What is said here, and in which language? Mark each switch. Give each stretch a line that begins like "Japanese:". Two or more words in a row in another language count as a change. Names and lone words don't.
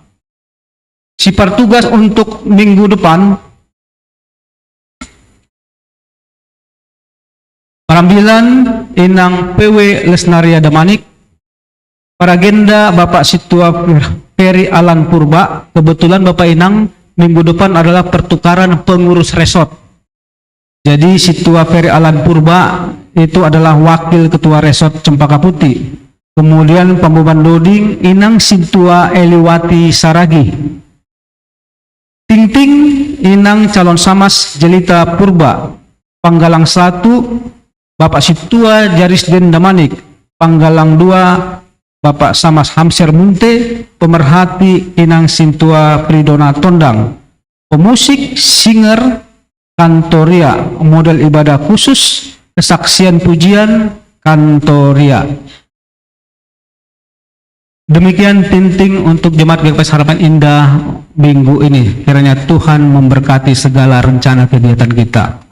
Indonesian: Sipar tugas untuk minggu depan, Perambilan Inang PW Lesnaria Damanik, para agenda Bapak Situa Peri Alan Purba. Kebetulan Bapak Inang minggu depan adalah pertukaran pengurus resort. Jadi Situa Peri Alan Purba itu adalah wakil ketua resort Cempaka Putih. Kemudian pembeban doding Inang Situa Eliwati Saragi. Ting-ting Inang calon Samas Jelita Purba. Panggalang 1 Bapak Situa Jarisden Damanik. Panggalang 2 Bapak Samas Hamsir Munte, pemerhati Inang Sintua Pridona Tondang, pemusik, singer, kantoria, model ibadah khusus, kesaksian pujian, kantoria. Demikian tinting untuk Jemaat GKP Harapan Indah minggu ini. Kiranya Tuhan memberkati segala rencana kegiatan kita.